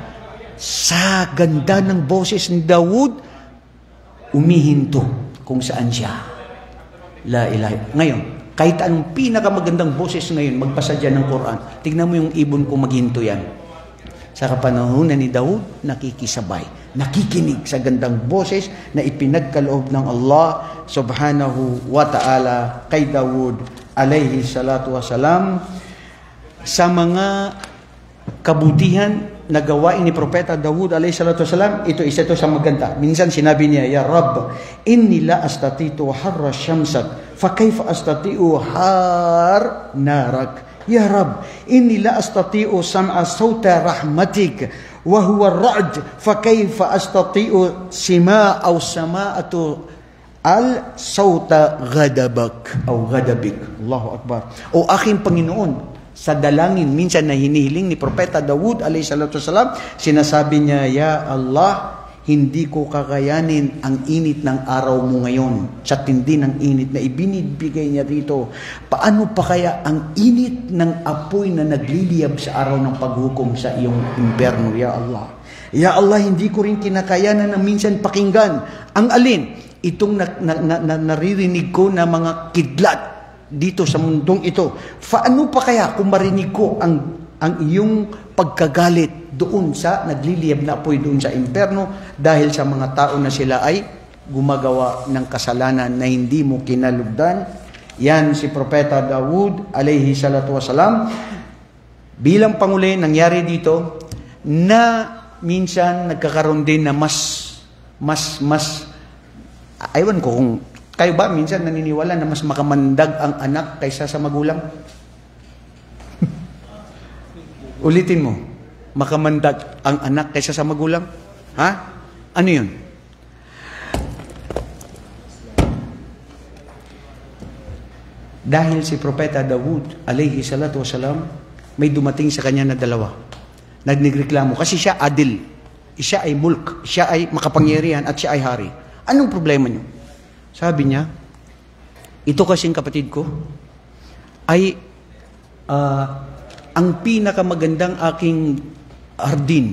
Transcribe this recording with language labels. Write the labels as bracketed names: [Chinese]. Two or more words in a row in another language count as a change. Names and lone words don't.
[Filipino] Sa ganda ng boses ni Dawud, umihinto kung saan siya. [Arabic] لا إله. [Filipino] Ngayon, kahit anong pinakamagandang boses ngayon, magbasa dyan ng Quran, tignan mo yung ibon kung maghinto yan. Sa kapanahunan ni Dawud, nakikisabay, nakikinig sa gandang boses na ipinagkaloob ng Allah [Arabic] سبحانه وتعالى [Filipino] kay Dawud [Arabic] عليه الصلاة والسلام [Filipino] sa mga kabutihan na gawain ni Propeta Dawud [Arabic] عليه الصلاة والسلام. [Filipino] Ito isa to sa maganda. Minsan sinabi niya, [Arabic] يا رب، إني لا أستطيع حر شمسك فكيف أستطيع حر نارك. يا رب، إني لا أستطيع سماع صوت رحمتك وهو الرعد فكيف أستطيع سماع أو سماعة الصوت غضبك أو غضبك. الله أكبر. [Filipino] O aking Panginoon, sa dalangin minsan na hinihiling ni Propeta Dawud [Arabic] عليه الصلاة والسلام, [Filipino] sinasabi niya, [Arabic] يا الله, [Filipino] hindi ko kakayanin ang init ng araw mo ngayon, sa tindi ng init na ibinibigay niya dito. Paano pa kaya ang init ng apoy na nagliliyab sa araw ng paghukom sa iyong imperno, [Arabic] يا الله. يا الله, [Filipino] hindi ko rin kinakayanan na minsan pakinggan ang alin? Itong naririnig ko na mga kidlat dito sa mundong ito. Paano pa kaya kung marinig ko ang iyong pagkagalit doon sa nagliliyab na apoy doon sa imperno dahil sa mga tao na sila ay gumagawa ng kasalanan na hindi mo kinalugdan? Yan si Propeta Dawud [Arabic] عليه الصلاة والسلام. [Filipino] Bilang Pangulo, nangyari dito na minsan nagkakaroon din na mas aywan ko kung kayo ba minsan naniniwala na mas makamandag ang anak kaysa sa magulang? Ulitin mo. Makamandag ang anak kaysa sa magulang? Ha? Ano yun? Dahil si Propeta Dawud [Arabic] عليه الصلاة والسلام, [Filipino] may dumating sa kanya na dalawa. Nagreklamo kasi siya adil. Siya ay mulk. Siya ay makapangyarihan at siya ay hari. Anong problema niyo? Sabi niya, ito kasing kapatid ko ay ang pinakamagandang aking hardin.